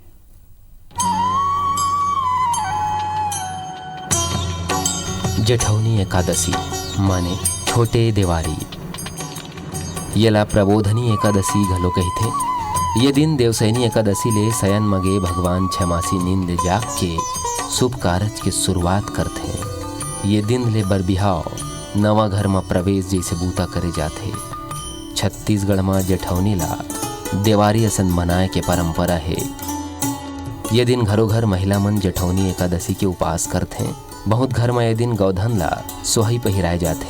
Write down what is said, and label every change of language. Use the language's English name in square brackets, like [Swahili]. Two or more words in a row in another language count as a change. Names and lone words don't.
[Chhattisgarhi] जेठौनी एकादशी माने छोटे दिवाली येला प्रबोधनी एकादशी घलो कहते। ये दिन देवसैनी एकादशी ले शयन मगे भगवान छमासी नींद जाग के शुभ कारज के शुरुआत करते हैं। ये दिन ले बरबिहाव नवा घर में प्रवेश जैसे बूता करे जाते। छत्तीसगढ़ में जेठौनी ला देवारी असन मनाए के परंपरा है। ये दिन घरों घर महिला मन जेठौनी एकादशी के उपास करते हैं। बहुत घर में ये दिन गौधन ला सोहई पहिराए जाते।